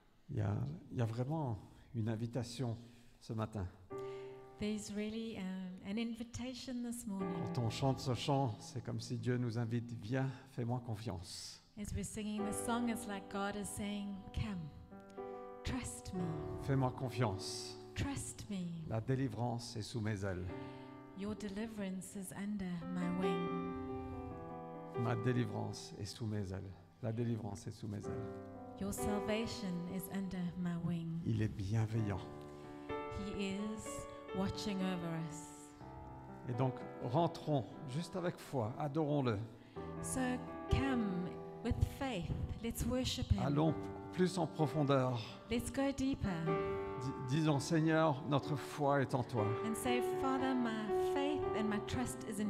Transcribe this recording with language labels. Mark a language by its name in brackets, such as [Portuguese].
[French] Il y a vraiment une invitation ce matin. [English] There's really an invitation this morning. [French] Quand on chante ce chant, c'est comme si Dieu nous invite, viens, fais-moi confiance. [English] As we're singing this song, it's like God is saying, come, trust me, [French] Fais-moi confiance. [English] trust me. [French] La délivrance est sous mes ailes. [English] Your deliverance is under my wing. [French] Ma délivrance est sous mes ailes. La délivrance est sous mes ailes. [English] Your salvation is under my wing. [French] Il est bienveillant. [English] He is watching over us. [French] Et donc, rentrons juste avec foi, adorons-le. [English] So come with faith. Let's worship Him. [French] Allons plus en profondeur. [English] Let's go deeper [French] Disons, Seigneur, notre foi est en toi. [English] and say, Father, my faith and my trust is in